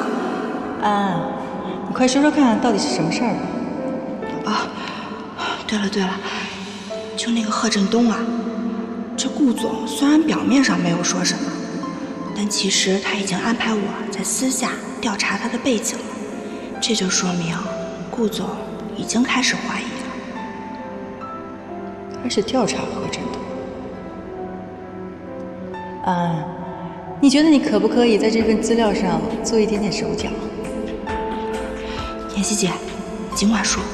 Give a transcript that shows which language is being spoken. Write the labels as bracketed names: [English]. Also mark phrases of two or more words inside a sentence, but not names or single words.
[Chinese] 安，你快说说看，到底是什么事儿啊？对了，就那个贺振东啊，这顾总虽然表面上没有说什么，但其實他已經安排我在私下調查他的背景了，這就說明顧總已經開始懷疑了。開始調查賀振東。安，你覺得你可不可以在這份資料上做一點點手腳？妍希姐，儘管說。